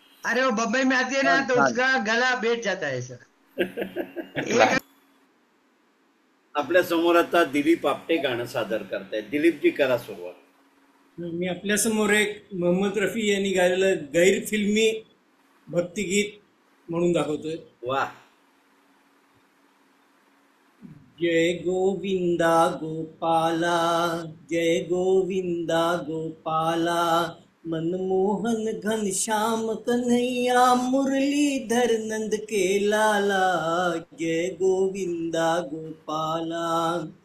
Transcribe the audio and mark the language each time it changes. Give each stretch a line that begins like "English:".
Hindi: अरे वो बम्बई में आती है ना तो उसका गला बैठ जाता है सर.
Marathi: आपल्या समोर आता दिलीप आपटे गाणं सादर करतायत. दिलीपजी, करा सुरुवात. मी आपल्या समोर एक मोहम्मद रफी यांनी गायलेलं गैर फिल्मी भक्तिगीत म्हणून दाखवतोय. वा.
Hindi: जय गोविंदा गोपाला, जय गोविंदा गोपाला, मनमोहन घनश्याम कन्हैया, मुरलीधर नंद के लाला, जय गोविंदा गोपाला,